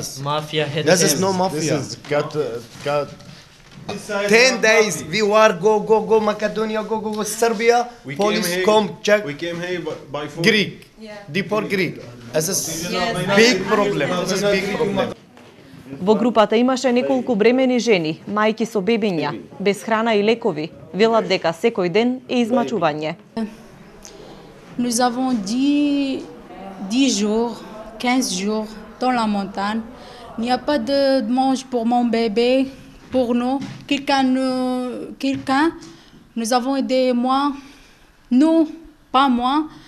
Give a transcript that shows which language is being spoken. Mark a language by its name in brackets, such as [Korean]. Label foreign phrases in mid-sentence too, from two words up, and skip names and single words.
[English] Mafia hit This him. is no mafia. This is cut. 10 days we were go Macedonia, go Serbia. Police come check. We came here by phone. Greek. Deport Greek. This is big problem. This is big problem. [Macedonian] Во групата имаше неколку бремени жени, мајки со бебиња, без храна и лекови. Велат дека секој ден е измачување. [French] Nous avons 10 jours, 15 jours dans la montagne. Il n'y a pas de mange pour mon bébé, pour nous. Quelqu'un nous avons aidé moi, nous, pas moi.